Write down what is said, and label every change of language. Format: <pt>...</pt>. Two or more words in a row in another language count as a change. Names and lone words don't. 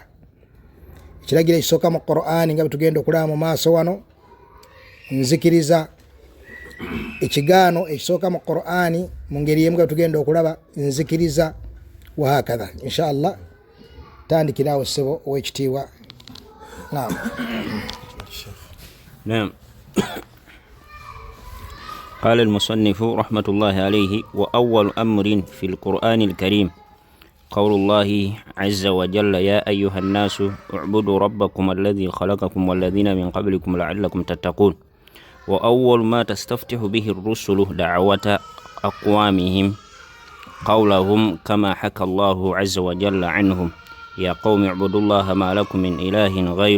<lg>Ekiragiro ekisooka mu Qur'ani nga betugenda okulaba mu maaso wano nzikiriza. Ekigaano ekisooka mu Qur'ani mu ngeri emu nga betugenda okulaba nzikiriza</lg> <ar>وهكذا.</ar> <lg>Inshallah tandikirawo ssebo ow'ekitiibwa. Naam.</lg> <ar>قال المصنف رحمة الله عليه: وأول أمر في القرآن الكريم قول الله عز وجل: يا أيها الناس اعبدوا ربكم الذي خلقكم والذين من قبلكم لعلكم تتقون. وأول ما تستفتح به الرسل دعوة أقوامهم قولهم كما حكى الله عز وجل عنهم: يا قوم اعبدوا الله ما لكم من إله غيره.</ar>